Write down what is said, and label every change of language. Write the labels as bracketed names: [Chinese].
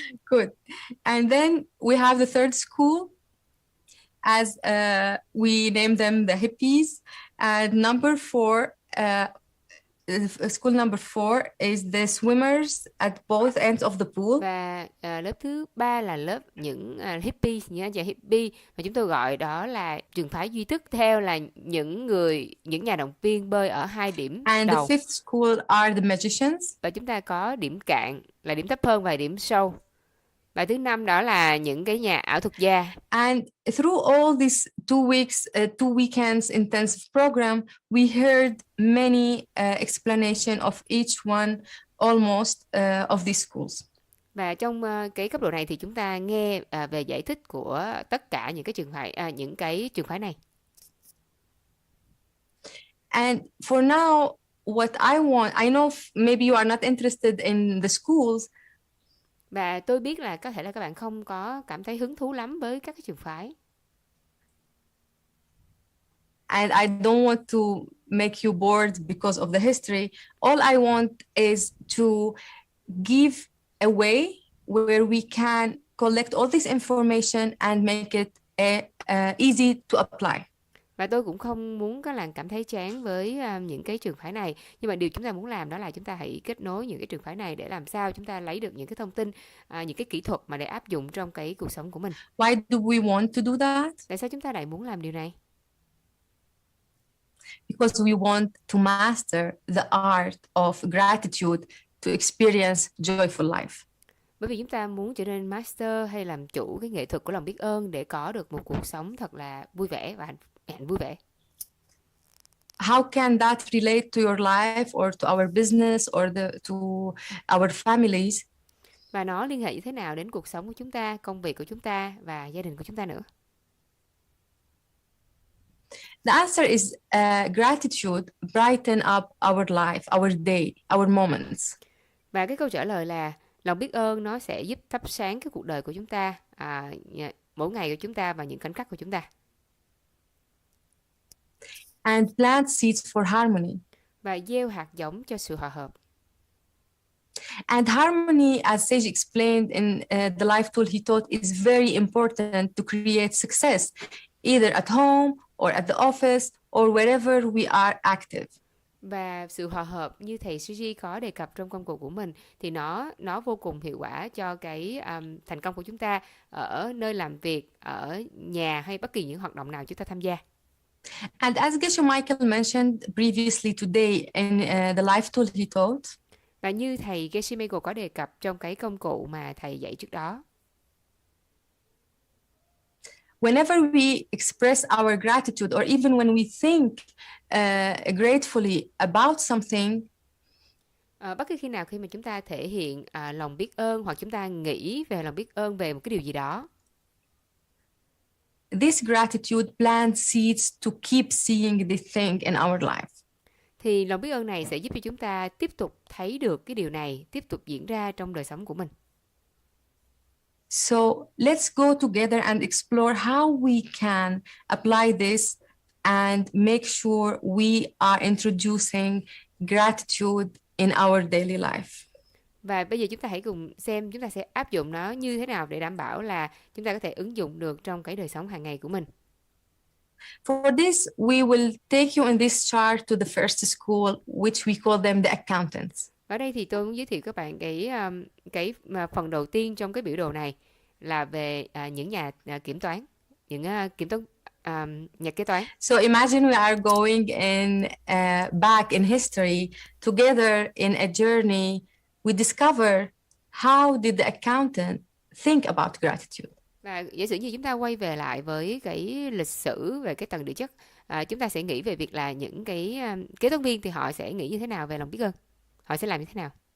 [English] Good. And then we have the third school, as we name them the hippies. And number four, school number four is the swimmers at both ends of the pool. [Vietnamese] Và lớp thứ ba là lớp những hippie, những anh chàng hippie mà chúng tôi gọi đó là trường phái duy thức, theo là những nhà động viên bơi ở hai điểm [English] And [Vietnamese] đầu. [English] the fifth school are the magicians. [Vietnamese] Và chúng ta có điểm cạn là điểm thấp hơn và điểm sâu. Và thứ năm đó là những cái nhà ảo thuật gia. [English] And through all these 2 weekends intensive program, we heard many explanation of each one almost of these schools. [Vietnamese] Và trong cái cấp độ này thì chúng ta nghe về giải thích của tất cả những cái trường phái này. [English] And for now, what I know maybe you are not interested in the schools. [Vietnamese] Và tôi biết là có thể là các bạn không có cảm thấy hứng thú lắm với các cái trường phái. [English] And I don't want to make you bored because of the history. All I want is to give a way where we can collect all this information and make it easy to apply. [Vietnamese] Và tôi cũng không muốn các bạn cảm thấy chán với những cái trường phái này. Nhưng mà điều chúng ta muốn làm đó là chúng ta hãy kết nối những cái trường phái này để làm sao chúng ta lấy được những cái thông tin, những cái kỹ thuật mà để áp dụng trong cái cuộc sống của mình. [English] Why do we want to do that? [Vietnamese] Tại sao chúng ta lại muốn làm điều này? [English] Because we want to master the art of gratitude to experience joyful life. [Vietnamese] Bởi vì chúng ta muốn trở nên master hay làm chủ cái nghệ thuật của lòng biết ơn để có được một cuộc sống thật là vui vẻ và hạnh vui vẻ. [English] How can that relate to your life or to our business or to our families? [Vietnamese] Và nó liên hệ như thế nào đến cuộc sống của chúng ta, công việc của chúng ta và gia đình của chúng ta nữa? [English] The answer is gratitude brighten up our life, our day, our moments. [Vietnamese] Và cái câu trả lời là lòng biết ơn nó sẽ giúp thắp sáng cái cuộc đời của chúng ta, mỗi ngày của chúng ta và những khoảnh khắc của chúng ta. [English] And plant seeds for harmony. [Vietnamese] Và gieo hạt giống cho sự hòa hợp. [English] And harmony, as Sage explained in the life tool he taught, is very important to create success, either at home or at the office or wherever we are active. [Vietnamese] Và sự hòa hợp như thầy Suji có đề cập trong công cụ của mình thì nó vô cùng hiệu quả cho cái thành công của chúng ta ở nơi làm việc, ở nhà hay bất kỳ những hoạt động nào chúng ta tham gia. [English] And as Geshe Michael mentioned previously today in the life tool he taught, [Vietnamese] và như thầy Geshe Michael có đề cập trong cái công cụ mà thầy dạy trước đó, [English] whenever we express our gratitude or even when we think gratefully about something, [Vietnamese] bất kỳ khi nào khi mà chúng ta thể hiện lòng biết ơn hoặc chúng ta nghĩ về lòng biết ơn về một cái điều gì đó, [English] this gratitude plants seeds to keep seeing this thing in our life. [Vietnamese] Thì lòng biết ơn này sẽ giúp cho chúng ta tiếp tục thấy được cái điều này tiếp tục diễn ra trong đời sống của mình. [English] So let's go together and explore how we can apply this and make sure we are introducing gratitude in our daily life. [Vietnamese] Và bây giờ chúng ta hãy cùng xem chúng ta sẽ áp dụng nó như thế nào để đảm bảo là chúng ta có thể ứng dụng được trong cái đời sống hàng ngày của mình. [English] For this, we will take you in this chart to the first school, which we call them the accountants. [Vietnamese] Ở đây thì tôi muốn giới thiệu các bạn cái phần đầu tiên trong cái biểu đồ này là về những nhà kiểm toán, những nhà kế toán. [English] So imagine we are going in back in history together in a journey. We discover how did the accountant think about gratitude. [Vietnamese] Và giả sử như chúng ta quay về lại với cái lịch sử về cái tầng địa chất, chúng ta sẽ nghĩ về việc là những cái kế toán viên thì họ sẽ nghĩ như thế nào về lòng biết ơn, họ sẽ làm như thế nào.